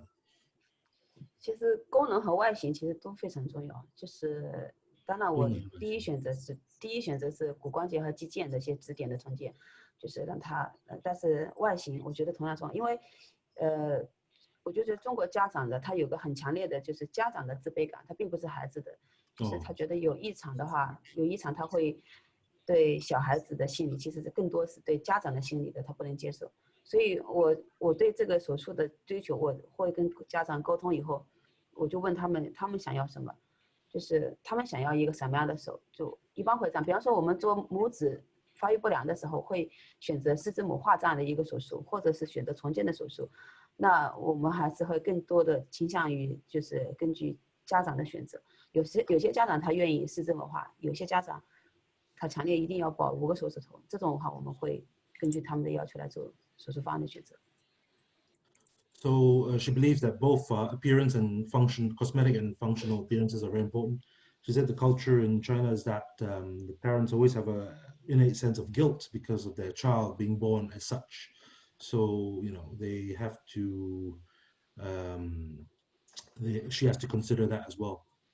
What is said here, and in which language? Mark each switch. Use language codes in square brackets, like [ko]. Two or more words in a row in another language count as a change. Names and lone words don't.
[zh] 其實功能和外形其實都非常重要，就是當然我第一選擇是骨關節和肌腱的一些支點的重建，就是讓它，但是外形我覺得同樣重要，因為我覺得中國家長的他有個很強烈的就是家長的自卑感，他並不是孩子的，就是他覺得有異常的話，他會對小孩子的心理其實是更多是對家長的心理的，他不能接受。所以我對這個手術的追求，我會跟家長溝通以後，我就問他們想要什麼，就是他們想要一個什麼樣的手，就一般會這樣。比方說我們做拇指發育不良的時候，會選擇四肢母化這樣的一個手術，或者是選擇重建的手術。那我們還是會更多的傾向於就是根據家長的選擇。有些家長他願意四肢母化，有些家長他強烈一定要保5個手指頭，這種的話我們會根據他們的要求來做手術方案的選擇。 [en] So she believes that both appearance and function, cosmetic and functional appearances are very important. She said the culture in China is that the parents always have an innate sense of guilt because of their child being born as such. So, they have to, she has to consider that as well.